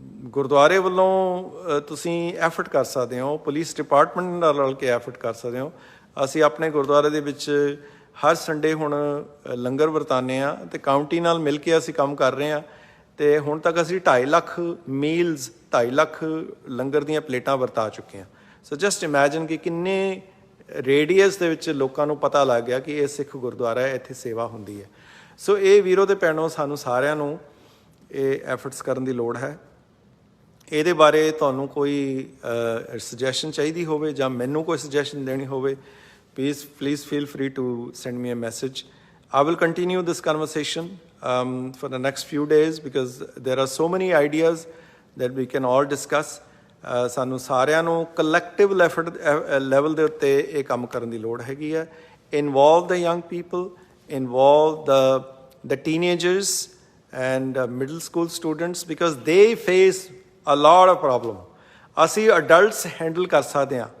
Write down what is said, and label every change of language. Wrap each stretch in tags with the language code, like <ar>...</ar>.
<pa>ਗੁਰਦੁਆਰੇ ਵੱਲੋਂ ਤੁਸੀਂ ਐਫਰਟ ਕਰ ਸਕਦੇ ਹੋ ਪੁਲਿਸ ਡਿਪਾਰਟਮੈਂਟ ਨਾਲ ਰਲ ਕੇ ਐਫਰਟ ਕਰ ਸਕਦੇ ਹੋ ਅਸੀਂ ਆਪਣੇ ਗੁਰਦੁਆਰੇ ਦੇ ਵਿੱਚ ਹਰ ਸੰਡੇ ਹੁਣ ਲੰਗਰ ਵਰਤਾਉਂਦੇ ਹਾਂ ਅਤੇ ਕਾਊਂਟੀ ਨਾਲ ਮਿਲ ਕੇ ਅਸੀਂ ਕੰਮ ਕਰ ਰਹੇ ਹਾਂ ਅਤੇ ਹੁਣ ਤੱਕ ਅਸੀਂ 2.5 ਲੱਖ ਮੀਲਸ 2.5 ਲੱਖ ਲੰਗਰ ਦੀਆਂ ਪਲੇਟਾਂ ਵਰਤਾ ਚੁੱਕੇ ਹਾਂ ਸੋ</pa> <en>just imagine</en> <pa>ਕਿ ਕਿੰਨੇ ਰੇਡੀਅਸ ਦੇ ਵਿੱਚ ਲੋਕਾਂ ਨੂੰ ਪਤਾ ਲੱਗ ਗਿਆ ਕਿ ਇਹ ਸਿੱਖ ਗੁਰਦੁਆਰਾ ਹੈ ਇੱਥੇ ਸੇਵਾ ਹੁੰਦੀ ਹੈ ਸੋ ਇਹ ਵੀਰੋ ਅਤੇ ਭੈਣੋ ਸਾਨੂੰ ਸਾਰਿਆਂ ਨੂੰ ਇਹ ਐਫਰਟਸ ਕਰਨ ਦੀ ਲੋੜ ਹੈ ਇਹਦੇ ਬਾਰੇ ਤੁਹਾਨੂੰ ਕੋਈ ਸੁਜੈਸ਼ਨ ਚਾਹੀਦੀ ਹੋਵੇ ਜਾਂ ਮੈਨੂੰ ਕੋਈ ਸੁਜੈਸ਼ਨ ਦੇਣੀ ਹੋਵੇ,</pa> <en>please feel free to send me a message. I will continue this conversation for the next few days because there are so many ideas that we can all discuss.</en> <pa>ਸਾਨੂੰ ਸਾਰਿਆਂ ਨੂੰ</pa> <en>collective level</en> <pa>ਦੇ ਉੱਤੇ ਇਹ ਕੰਮ ਕਰਨ ਦੀ ਲੋੜ ਹੈਗੀ ਹੈ.</pa> <en>Involve the young people, involve the teenagers and middle school students because they face a lot of problem.</en> <pa>ਅਸੀਂ adults handle ਕਰ ਸਕਦੇ ਹਾਂ.</pa>